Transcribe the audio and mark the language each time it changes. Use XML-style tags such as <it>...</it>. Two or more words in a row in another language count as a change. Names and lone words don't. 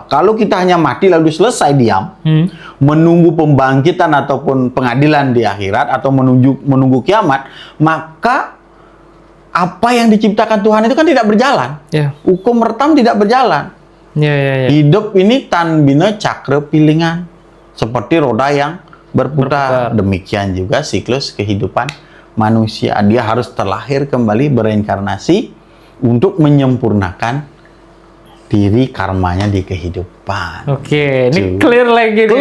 <id>Kalau kita hanya mati lalu selesai diam, menunggu pembangkitan ataupun pengadilan di akhirat atau menunggu kiamat, maka apa yang diciptakan Tuhan itu kan tidak berjalan. Hukum retam tidak berjalan. Hidup ini</id> <kaw>tan bina cakra pilingan,</kaw> <id>seperti roda yang berputar. Demikian juga siklus kehidupan manusia. Dia harus terlahir kembali bereinkarnasi untuk menyempurnakan diri karmanya di kehidupan. Oke, ini clear lagi nih.</id>